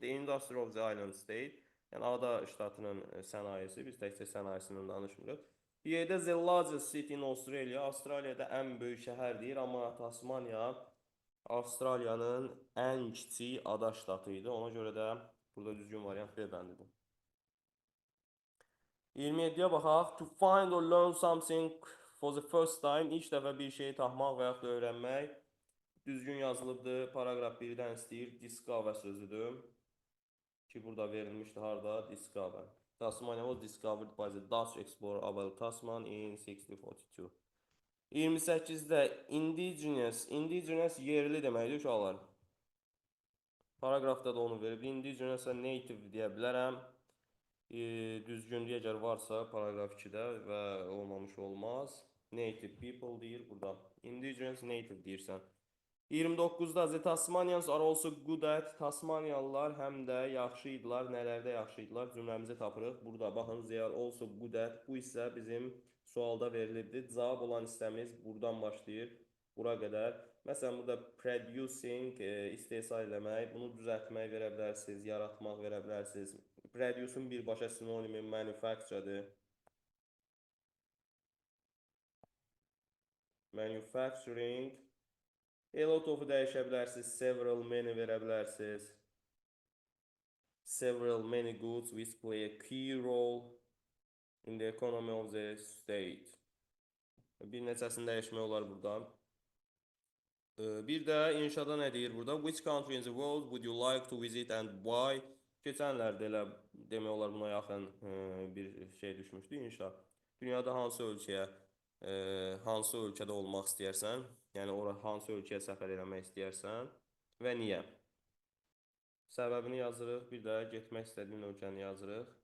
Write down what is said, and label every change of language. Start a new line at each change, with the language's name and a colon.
English: The industry of the island state,
Azerbaijani: yəni ada ştatının sənayesi, biz təkcə sənayesindən danışmırıq. Y-də
English: the largest city in Australia,
Azerbaijani: Avstraliyada ən böyük şəhər deyir, amma Tasmaniya Avstraliyanın ən kiçik ada ştatı idi. Ona görə də burada düzgün variant B bəndidir. 27-yə baxaq.
English: To find or learn something for the first time.
Azerbaijani: İlk dəfə bir şeyi tapmaq və yaxud da öyrənmək. Düzgün yazılıbdır. Paragraf 1-dən istəyir. Discover sözüdür. Ki, burada verilmişdir. Harada? Discover.
English: Tasmania was discovered by the Dutch explorer Abel Tasman in 1642.
Azerbaijani: 28-də indigenous. Indigenous yerli deməkdir uşaqlar. Paragrafda da onu verib. Indigenous-a native deyə bilərəm. Düzgünlüyə əgər varsa paragraf 2-də və olmamış olmaz. Native people deyir burada. Indigenous native deyirsən. 29-da
English: the Tasmanians are also good at.
Azerbaijani: Tasmaniyalılar həm də yaxşı idilər. Nələrdə yaxşı idilər? Cümləmizi tapırıq. Burada baxın,
English: they are also good at.
Azerbaijani: Bu isə bizim sualda verilibdir. Cavab olan hissəmiz buradan başlayır. Bura qədər. Məsələn, burada producing, istehsal eləmək, bunu düzəltmək verə bilərsiniz, yaratmaq verə bilərsiniz. Produce'un birbaşa sinonimi manufacture'dır. Manufacturing. A lot of-u dəyişə bilərsiniz. Several, many verə bilərsiniz.
English: Several, many goods which play a key role in the economy of the state.
Azerbaijani: Bir neçəsini dəyişmək olar burada. Bir də inşada nə deyir burada?
English: Which country in the world would you like to visit and why?
Azerbaijani: Keçənlərdə elə demək olar buna yaxın bir şey düşmüşdü inşa. Dünyada hansı ölkəyə Hansı ölkədə olmaq istəyərsən, yəni ora hansı ölkəyə səfər eləmək istəyərsən və niyə? Səbəbini yazırıq, bir də getmək istədiyin ölkəni yazırıq.